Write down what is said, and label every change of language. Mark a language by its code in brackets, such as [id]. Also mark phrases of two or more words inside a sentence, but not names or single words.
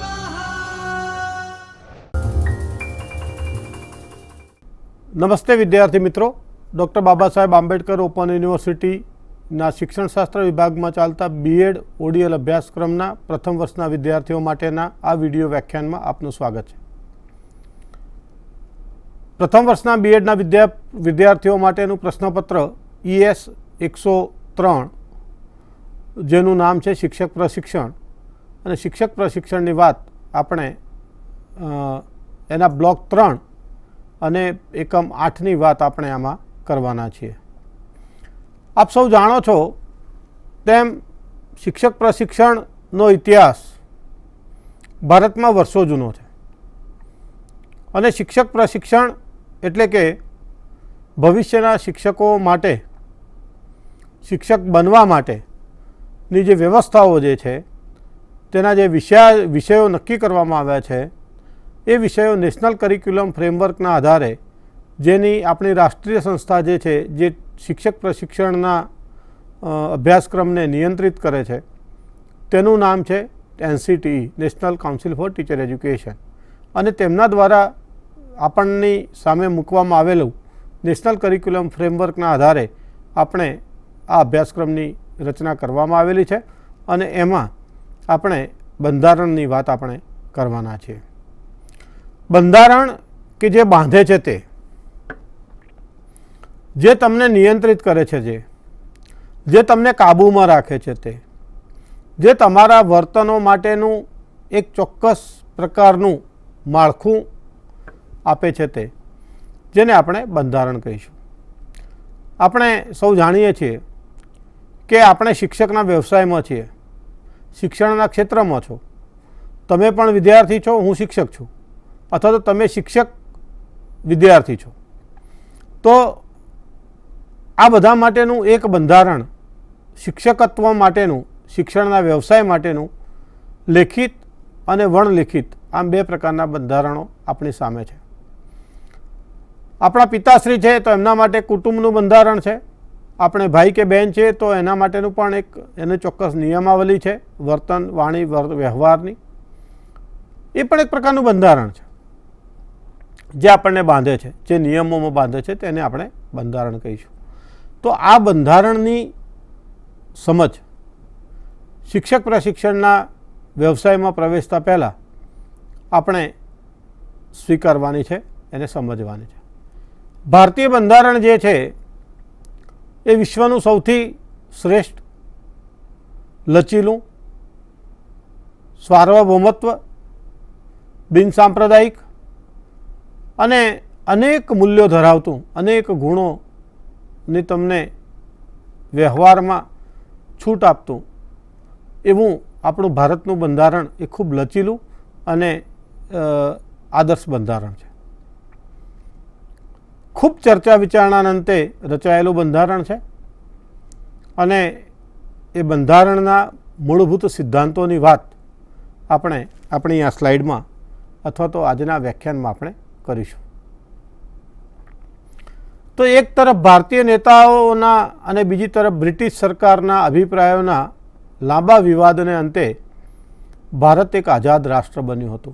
[gu] નમસ્તે વિદ્યાર્થી મિત્રો, ડૉક્ટર બાબા સાહેબ આંબેડકર ઓપન યુનિવર્સિટી શિક્ષણશાસ્ત્ર વિભાગ મેં ચાલતા બીએડ ઓડીએલ અભ્યાસક્રમના પ્રથમ વર્ષના વિદ્યાર્થીઓ માટેના આ વિડિયો વ્યાખ્યાન મેં આપનું સ્વાગત હૈ। પ્રથમ વર્ષના બીએડના વિદ્યાર્થીઓ માટેનું પ્રશ્નપત્ર ES 103 જેનું નામ હૈ શિક્ષક પ્રશિક્ષણ ઔર શિક્ષક પ્રશિક્ષણ કી બાત આપણે એના બ્લૉક 3 અને એકમ 8 ની બાત આપણે આમાં કરવાના છીએ। આપ સૌ જાણો છો તેમ શિક્ષક પ્રશિક્ષણનો ઇતિહાસ ભારત મેં વર્ષો જૂનો હૈ અને શિક્ષક પ્રશિક્ષણ એટલે કે ભવિષ્યના શિક્ષકો માટે શિક્ષક બનવા માટે ની જે વ્યવસ્થાઓ જે છે તેના જે વિષયો નક્કી કરવામાં આવ્યા છે એ વિષયો નેશનલ [en] curriculum frameworkના [gu] આધારે જેની આપણી રાષ્ટ્રીય સંસ્થા જે છે જે શિક્ષક પ્રશિક્ષણના અભ્યાસક્રમ ને નિયંત્રિત કરે છે તેનું નામ છે NCTE [en] National Council for Teacher Education [gu] અને તેમના દ્વારા આપણની સામે મૂકવામાં આવેલું [en] National Curriculum Frameworkના [gu] આધારે આપણે આ અભ્યાસક્રમની રચના કરવામાં આવેલી છે અને એમાં આપણે બંધારણની વાત આપણે કરવાના છીએ। બંધારણ કે જે બાંધે છે તે જે તમને નિયંત્રિત કરે છે જે તમને કાબૂ મેં રાખે છે તે જે તમારા વર્તનો માટેનું એક ચોક્કસ પ્રકારનું માળખું આપે છે તે જેને આપણે બંધારણ કહીશું। આપણે સૌ જાણીએ છીએ કે આપણે શિક્ષકના વ્યવસાયમાં છીએ, શિક્ષણના ક્ષેત્રમાં છો, તમે પણ વિદ્યાર્થી છો, હું શિક્ષક છું અથવા તો તમે શિક્ષક વિદ્યાર્થી છો। તો આ બધા માટેનું એક બંધારણ શિક્ષકત્વ માટેનું શિક્ષણના વ્યવસાય માટેનું લેખિત અને વણલિખિત આમ બે પ્રકારના બંધારણો આપણી સામે છે। આપણા પિતાશ્રી છે તો એમના માટે કુટુંબનું બંધારણ છે, આપણે ભાઈ કે બહેન છે તો એના માટેનું પણ એક એને ચોક્કસ નિયમાવલી છે વર્તન વાણી વ્યવહારની, એ પણ એક પ્રકારનું બંધારણ છે જે આપણે બાંધે છે, જે નિયમોમાં બાંધે છે તેને આપણે બંધારણ કહીશું। તો આ બંધારણની સમજ શિક્ષક પ્રશિક્ષણના વ્યવસાયમાં પ્રવેશતા પહેલા આપણે સ્વીકારવાની છે, એને સમજવાની છે। ભારતીય બંધારણ જે છે એ વિશ્વનું સૌથી શ્રેષ્ઠ, લચીલું, સાર્વભૌમત્વ, બિનસાંપ્રદાયિક અને અનેક મૂલ્યો ધરાવતું, અનેક ગુણો ને તમને વ્યવહાર મેં છૂટ આપતું એવું આપણું ભારતનું બંધારણ એ ખૂબ લચીલું અને આદર્શ બંધારણ છે। ખૂબ ચર્ચા વિચારણાના અંતે રચાયેલું બંધારણ છે અને એ બંધારણના મૂળભૂત સિદ્ધાંતોની વાત આપણે આપણી આ સ્લાઇડ મેં અથવા તો આજના વ્યાખ્યાન મેં આપણે કરીશું। તો એક તરફ ભારતીય નેતાઓના અને બીજી તરફ બ્રિટિશ સરકારના અભિપ્રાયોના લાંબા વિવાદને અંતે ભારત એક આઝાદ રાષ્ટ્ર બન્યું હતું।